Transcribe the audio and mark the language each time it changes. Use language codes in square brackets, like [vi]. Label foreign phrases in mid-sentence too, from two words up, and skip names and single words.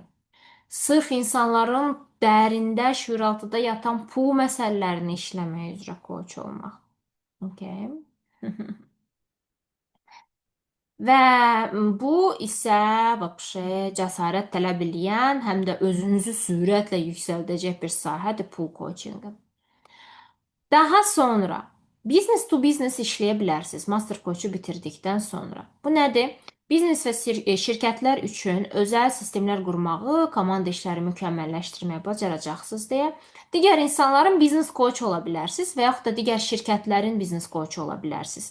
[az] Sırf insanların dərində, şüuraltıda yatan pul məsələlərini işləməyə üzrə coach olmaq. Okay. Və bu isə vəbşə cəsarət tələb edən, həm də özünüzü sürətlə yüksəldəcək bir sahədir pul coachingi. Daha sonra [en] business to business [az] işləyə bilərsiniz master coach-u bitirdikdən sonra. Bu nədir? Biznes və şirkətlər üçün özəl sistemlər qurmağı, komanda işləri mükəmməlləşdirməyi bacaracaqsınız deyə digər insanların biznes coach ola bilərsiniz və yaxud da digər şirkətlərin biznes coach ola bilərsiniz.